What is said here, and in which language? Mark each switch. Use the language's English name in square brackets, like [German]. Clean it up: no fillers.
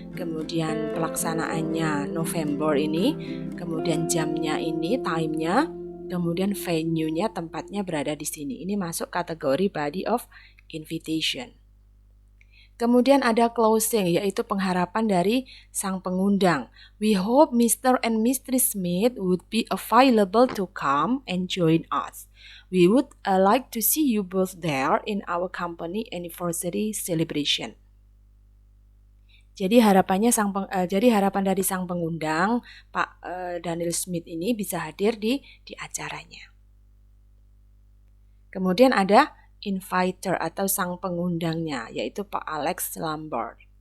[Indonesian] Kemudian pelaksanaannya November ini. Kemudian jamnya ini, time-nya. Kemudian venue-nya, tempatnya berada di sini. Ini masuk kategori [English] body of invitation. [Indonesian] Kemudian ada closing, yaitu pengharapan dari sang pengundang. [English] We hope Mr. and Mrs. Smith would be available to come and join us. We would like to see you both there in our company anniversary celebration. [Indonesian] Jadi harapan dari sang pengundang, Pak Daniel Smith ini bisa hadir di acaranya. Kemudian ada inviter atau sang pengundangnya, yaitu Pak Alex Lambert.